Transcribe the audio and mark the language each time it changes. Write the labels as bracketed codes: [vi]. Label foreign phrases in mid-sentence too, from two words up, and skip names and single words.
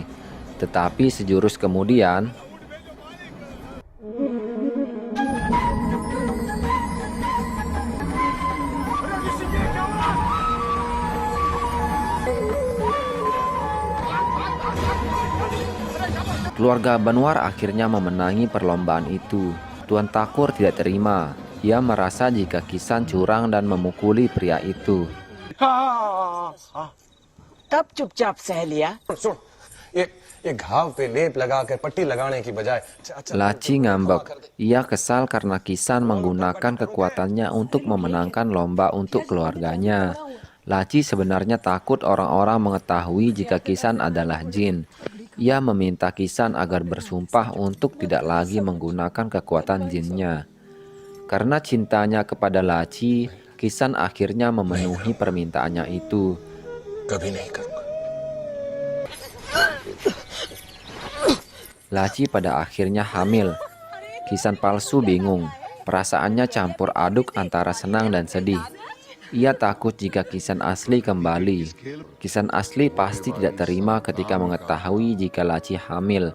[id] Tetapi sejurus kemudian, keluarga Banwar akhirnya memenangi perlombaan itu. Tuan Takur tidak terima. Ia merasa jika Kisan curang dan memukuli pria itu. [hi] तब चुपचाप सह लिया। ये घाव पे लेप लगाकर पट्टी लगाने की बजाय [id] Laci ngambek. Ia kesal karena Kisan menggunakan kekuatannya untuk memenangkan lomba untuk keluarganya. Laci sebenarnya takut orang-orang mengetahui jika Kisan adalah jin. Ia meminta Kisan agar bersumpah untuk tidak lagi menggunakan kekuatan jinnya. Karena cintanya kepada Laci, Kisan akhirnya memenuhi permintaannya itu. [hi] कभी नहीं करूंगा। [id] Laci pada akhirnya hamil. Kisan palsu bingung. Perasaannya campur aduk antara senang dan sedih. Ia takut jika Kisan asli kembali. Kisan asli pasti tidak terima ketika mengetahui jika Laci hamil.